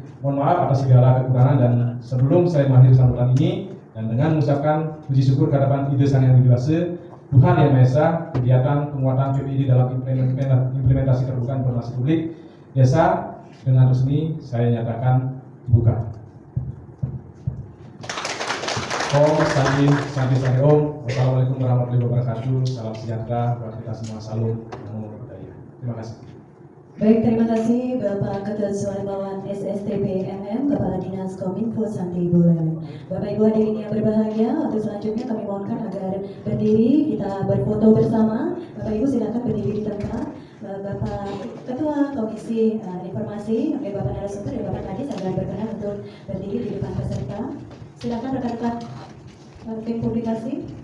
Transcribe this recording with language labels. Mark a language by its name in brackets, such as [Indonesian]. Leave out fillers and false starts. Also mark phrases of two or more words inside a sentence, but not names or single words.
[Indonesian] Mohon maaf atas segala kekurangan, dan sebelum saya mengakhiri sambutan ini dan dengan mengucapkan puji syukur kehadapan Ide Sang Yang Widiwasa, Tuhan Yang Maha Esa, kegiatan penguatan PPID dalam implementasi keterbukaan informasi publik desa dengan resmi saya nyatakan dibuka. [Balinese] Om Santi Om. [Arabic] Wassalamualaikum warahmatullahi wabarakatuh. [Indonesian] Salam sejahtera buat kita semua. Salam [Pali] Namo Buddhaya. [Indonesian] Terima kasih. Baik, terima kasih Bapak Ketua Dewan SSTP MM, Kepala Dinas Kominfo Santi Buleleng. Bapak Ibu hadirin yang berbahagia, untuk selanjutnya kami mohonkan agar berdiri, kita berfoto bersama. Bapak Ibu silakan berdiri di tempat. Bapak Ketua Komisi Informasi, Bapak narasumber dan Bapak Kadis agar berkenan untuk berdiri di depan peserta. Silakan rekan-rekan tim publikasi.